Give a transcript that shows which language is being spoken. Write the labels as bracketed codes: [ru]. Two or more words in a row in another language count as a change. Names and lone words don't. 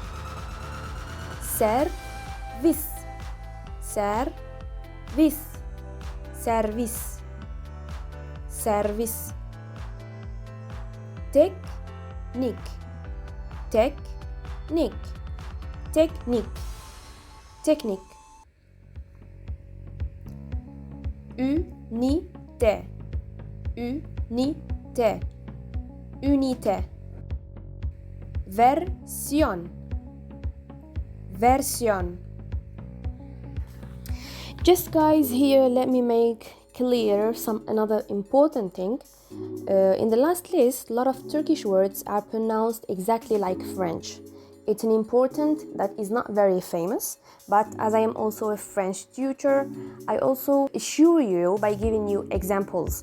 [tr] Servis. Servis. Servis. Servis. Teknik. Teknik. Teknik. Teknik. [fr] Unité. Unité. Unité. Version. Version. [en] Just guys, here let me make clear another important thing. In the last list, a lot of Turkish words are pronounced exactly like French. It's an important that is not very famous, but as I am also a French tutor, I also assure you by giving you examples.